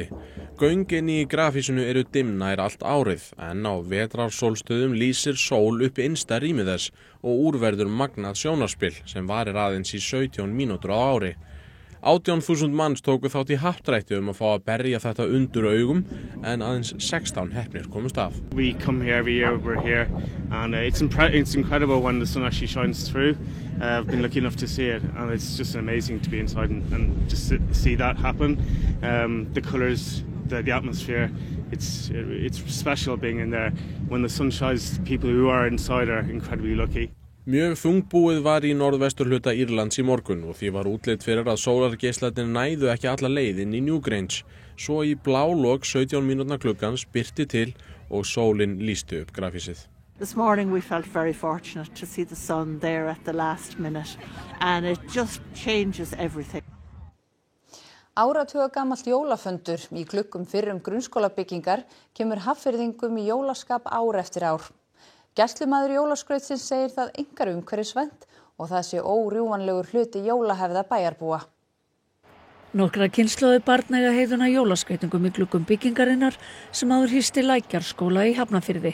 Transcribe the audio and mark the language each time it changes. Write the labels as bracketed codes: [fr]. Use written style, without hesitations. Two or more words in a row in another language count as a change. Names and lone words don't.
[is] Göngin í grafhýsinu eru dimm nær allt árið, en á vetrarsólstöðum lýsir sól upp innsta rými þess og úrverður magnað sjónarspil sem varir aðeins í 17 mínútur á ári. 18.000 manns tóku þátt í happdrætti að fá að berja þetta undur augum en aðeins 16 heppnir komust af. [en] We come here every year, we're here and it's incredible when the sun actually shines through. I've been lucky enough to see it and it's just amazing to be inside and just see that happen. The colours, the atmosphere, it's special being in there. When the sun shines, people who are inside are incredibly lucky. [is] Mjög þungbúið var í norðvesturhluta Írlands í morgun og því var útlit fyrir að sólargeislarnir næðu ekki alla leið inn í Newgrange. Svo í blálok 17 mínútna gluggans birti til og sólin lýsti upp grafhýsið. [en] This morning we felt very fortunate to see the sun there at the last minute and it just changes everything. [is] Áratugagamalt jólafundur í gluggum fyrrum grunnskólabyggingar kemur Hafnfirðingum í jólaskap ár eftir ár. Gæslumaður jólaskrautsins segir það einkar umhverfisvænt og það sé órjúfanlegur hluti jólahefða bæjarbúa. Nokkra kynslóðir barna eiga heiðuna jólaskreytingum í gluggum byggingarinnar sem áður hýsti Lækjarskóla í Hafnarfirði.